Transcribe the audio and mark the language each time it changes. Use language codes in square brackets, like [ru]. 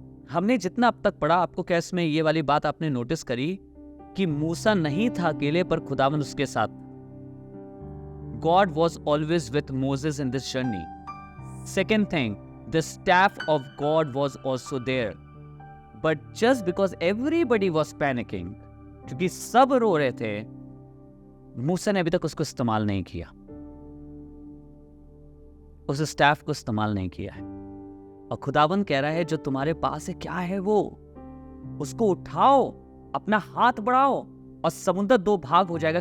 [hi] हमने जितना अब तक पढ़ा, आपको क्या इसमें ये वाली बात आपने नोटिस करी कि मूसा नहीं था अकेले, पर खुदावन उसके साथ। [en] God was always with Moses in this journey। Second thing, the staff of God was also there। But just because everybody was panicking, [hi] क्योंकि सब रो रहे थे, मूसा ने अभी तक उसको इस्तेमाल नहीं किया, उस स्टाफ को इस्तेमाल नहीं किया है। और खुदावन कह रहा है जो तुम्हारे पास है क्या है वो, उसको उठाओ, अपना हाथ बढ़ाओ और समुद्र दो भाग हो जाएगा।